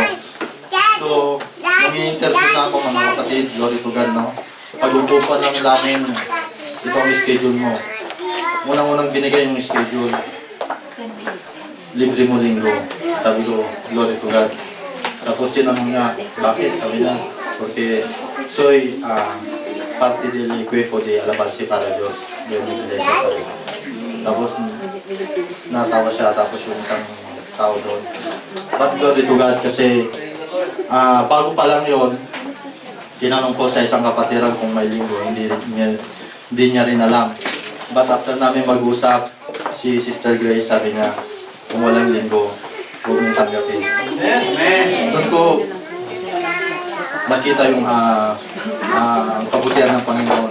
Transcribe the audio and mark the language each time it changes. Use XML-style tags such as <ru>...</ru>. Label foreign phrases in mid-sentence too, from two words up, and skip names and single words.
<tl>So, nag-interview na ako mga kapatid,</tl> <en>glory to God,</en> <tl>no? Pag-upupan lang namin, ito ang schedule mo. Unang-unang binigay yung schedule. Libre mo linggo. Sabi ko,</tl> <en>glory to God.</en> <tl>Tapos tinanong niya, bakit? Sabi niya,</tl> <es>porque soy parte del equipo de alabarse para Dios.</es> <tl>Tapos natawa siya, tapos yung isang tao doon.</tl> <en>But glory to God</en> <tl>kasi bago pa lang yon, tinanong ko sa isang kapatiran kung may linggo, hindi niya rin alam.</tl> <en>But after</en> <tl>namin mag-usap, si Sister Grace sabi niya, kung walang linggo, huwag mong tanggapin. Doon ko nakita yung kabutihan ng Panginoon.</tl>